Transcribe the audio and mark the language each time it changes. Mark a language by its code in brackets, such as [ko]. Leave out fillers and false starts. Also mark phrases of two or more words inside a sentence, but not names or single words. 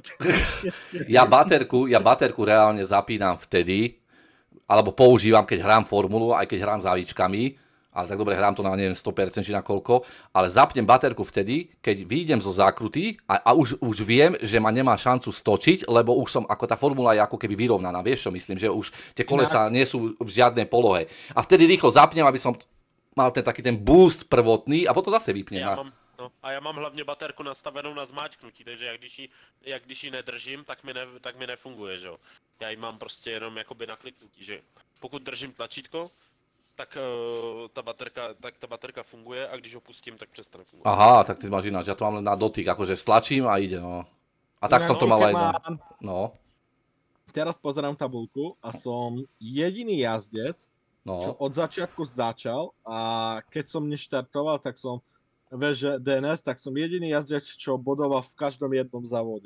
[sk] Ja baterku reálne zapínam vtedy, alebo používam, keď hrám formulu, aj keď hrám s avičkami, ale tak dobre, hrám to na neviem 100% či na koľko, ale zapnem baterku vtedy, keď vyjdem zo zákruty a už viem, že ma nemá šancu stočiť, lebo už som, ako tá formula je ako keby vyrovnaná, vieš čo myslím, že už tie kolesa nie sú v žiadnej polohe. A vtedy rýchlo zapnem, aby som mal taký ten boost prvotný a potom zase vypnem. [cs] A ja mám hlavně baterku nastavenou na zmáčknutí, takže jak když ji nedržím, tak mi nefunguje, že jo. Já ji mám prostě jenom jakoby na kliknutí, že pokud držím tlačítko, tak ta baterka funguje a když ho pustím, tak přestane fungovat. [sk] Aha, tak ty máš ináč, ja to mám len na dotyk, akože stlačím a ide, no. A tak som to mal aj no. Teraz pozerám tabulku a som jediný jazdec, čo od začiatku začal a keď som neštartoval, tak som DNS, tak som jediný jazdec, čo bodoval v každom jednom závode.